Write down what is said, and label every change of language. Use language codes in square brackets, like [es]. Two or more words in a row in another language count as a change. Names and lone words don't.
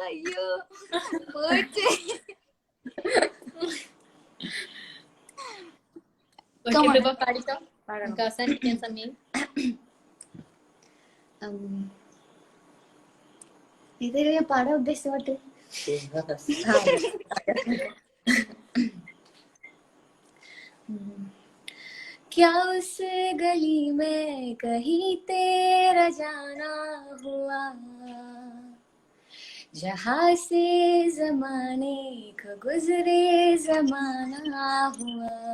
[ml] അയ്യോ പോയിട്ട് പാടിക്കോ, അവസാനിപ്പിക്കാൻ സമയം. ഇതൊരു ഞാൻ പാടാൻ ഉദ്ദേശിച്ച പാട്ട്. [hi] क्या उस गली में कहीं तेरा जाना हुआ, जहाँ से जमाने का गुजरे जमाना हुआ,